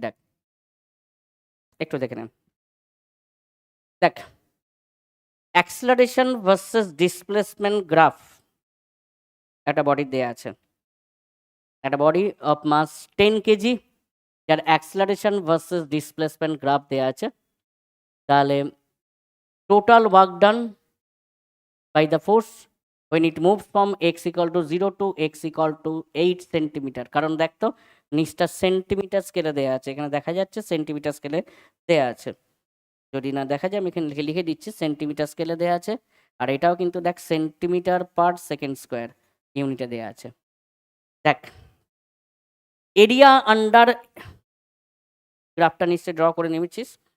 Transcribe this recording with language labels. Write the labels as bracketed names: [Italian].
[Bangla] দেখ, একটু দেখে নেন। দেখ, অ্যাক্সিলারেশন ভার্সেস ডিসপ্লেসমেন্ট গ্রাফ একটা বডি দেয়া আছে, একটা বডি অফ মাস 10 কেজি, যার অ্যাক্সিলারেশন ভার্সেস ডিসপ্লেসমেন্ট গ্রাফ দেয়া আছে। [English] তাহলে total work done by the force when it moves from x equal to 0 to x equal to 8 centimetre. [Bangla] কারণ দেখ তো নিচটা সেন্টিমিটার স্কেলে দেয়া আছে, এখানে দেখা যাচ্ছে সেন্টিমিটার স্কেলে দেয়া আছে। যদি না দেখা যায় আমি এখানে লিখে দিচ্ছি, সেন্টিমিটার স্কেলে দেয়া আছে। আর এটাও কিন্তু দেখ সেন্টিমিটার পার সেকেন্ড স্কোয়ার ইউনিটে দেয়া আছে। দেখ, এরিয়া আন্ডার, গ্রাফটা নিশ্চয়ই ড্র করে নিয়েছিস।